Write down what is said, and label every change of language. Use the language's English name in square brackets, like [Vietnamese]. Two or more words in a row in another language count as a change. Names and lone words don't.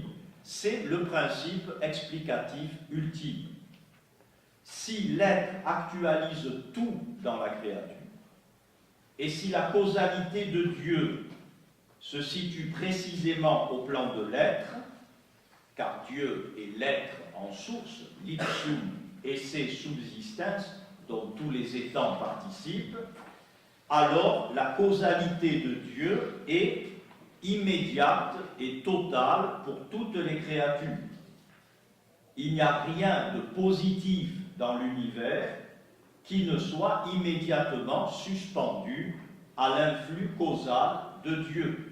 [French] C'est le principe explicatif ultime. Si l'être actualise tout dans la créature, et si la causalité de Dieu se situe précisément au plan de l'être, car Dieu est l'être en source, [Latin] l'ipsum esse subsistens, [French] dont tous les étangs participent, alors la causalité de Dieu est immédiate et totale pour toutes les créatures. Il n'y a rien de positif dans l'univers qui ne soit immédiatement suspendu à l'influx causal de Dieu.